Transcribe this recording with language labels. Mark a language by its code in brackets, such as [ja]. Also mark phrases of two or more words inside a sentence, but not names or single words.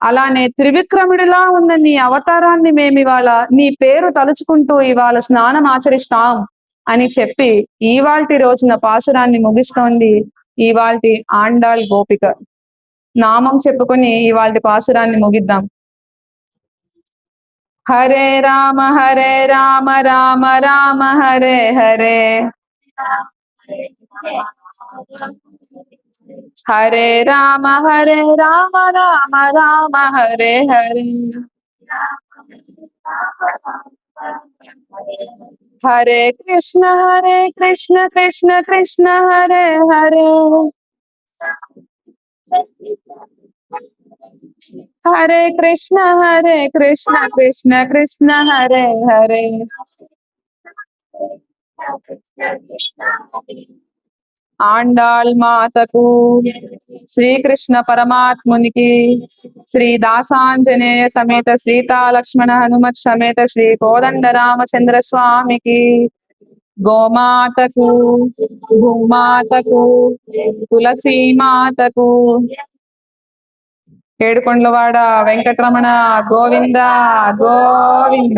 [te] అలానే త్రివిక్రముడిలా ఉన్న నీ అవతారాన్ని మేము ఇవాళ నీ పేరు తలుచుకుంటూ ఇవాళ స్నానం ఆచరిస్తాం అని చెప్పి ఇవాల్టి రోజున పాసురాన్ని ముగిస్తోంది ఇవాల్టి ఆండాళ్ గోపిక. నామం చెప్పుకొని ఇవాల్టి పాసురాన్ని ముగిద్దాం. హరే రామ రామ రామ హరే హరే, హరే రామ రామ రామ హరే హరే, హరే కృష్ణ కృష్ణ కృష్ణ హరే హరే, హరే కృష్ణ కృష్ణ కృష్ణ హరే హరే. ఆండాళ్ మాతకు, శ్రీకృష్ణ పరమాత్మునికి, శ్రీ దాసాంజనేయ సమేత సీతా లక్ష్మణ హనుమత్ సమేత శ్రీ కోదండ రామచంద్ర స్వామికి, గోమాతకు, భూమాతకు, తులసీమాతకు, ఏడుకొండలవాడ వెంకటరమణ గోవింద గోవింద.